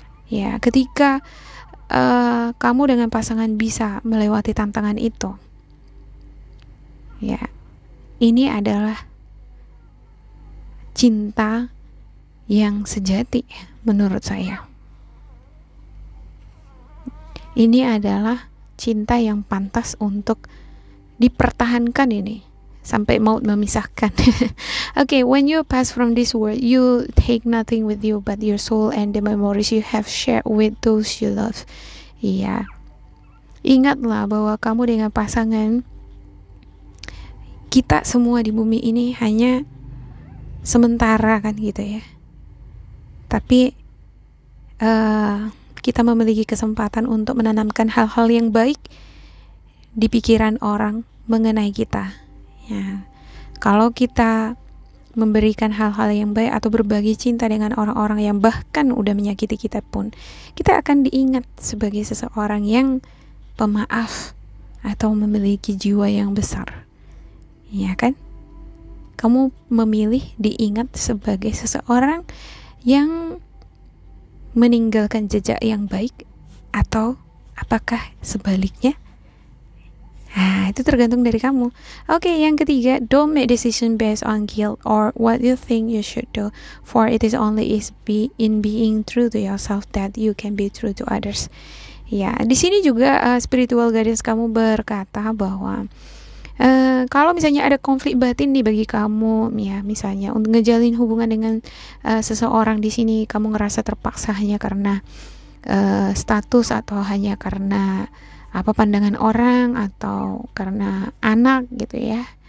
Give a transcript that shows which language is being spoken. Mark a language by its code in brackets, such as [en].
[id] Ya, ketika kamu dengan pasangan bisa melewati tantangan itu, ya, ini adalah cinta yang sejati menurut saya. Ini adalah cinta yang pantas untuk dipertahankan ini sampai maut memisahkan. [en] Okay, when you pass from this world, you take nothing with you but your soul and the memories you have shared with those you love. [id] Iya. Ingatlah bahwa kamu dengan pasangan, kita semua di bumi ini hanya sementara kan gitu ya. Tapi kita memiliki kesempatan untuk menanamkan hal-hal yang baik di pikiran orang mengenai kita, Ya, kalau kita memberikan hal-hal yang baik atau berbagi cinta dengan orang-orang yang bahkan udah menyakiti kita pun, kita akan diingat sebagai seseorang yang pemaaf atau memiliki jiwa yang besar. Ya kan? Kamu memilih diingat sebagai seseorang yang meninggalkan jejak yang baik, atau apakah sebaliknya? Nah, itu tergantung dari kamu. Oke, yang ketiga, [en] don't make decision based on guilt or what you think you should do, for it is only in being true to yourself that you can be true to others. [id] Ya, di sini juga [en] spiritual guidance [id] kamu berkata bahwa kalau misalnya ada konflik batin nih bagi kamu, ya misalnya untuk ngejalin hubungan dengan seseorang, di sini kamu ngerasa terpaksa hanya karena status atau hanya karena pandangan orang atau karena anak gitu ya.